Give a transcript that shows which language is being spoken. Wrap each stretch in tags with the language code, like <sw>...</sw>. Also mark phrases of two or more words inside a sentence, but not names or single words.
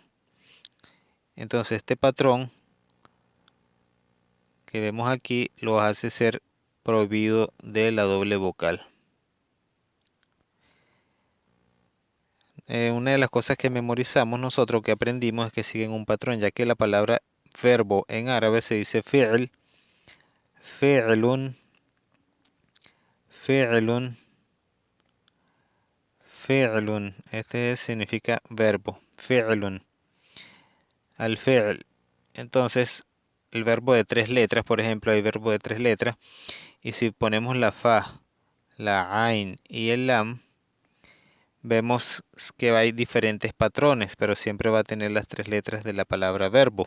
<es>Entonces este patrón que vemos aquí lo hace ser prohibido de la doble vocal. Una de las cosas que memorizamos nosotros, que aprendimos, es que siguen un patrón, ya que la palabra verbo en árabe se dice</es> <ar>فعل فعلٌ فعلٌ فعلٌ.</ar> <es>Este significa verbo,</es> <ar>فعلٌ الفعل.</ar> <es>Entonces, el verbo de 3 letras, por ejemplo, hay verbo de 3 letras, y si ponemos la fa, la ain y el lam, vemos que hay diferentes patrones, pero siempre va a tener las 3 letras de la palabra verbo.</es>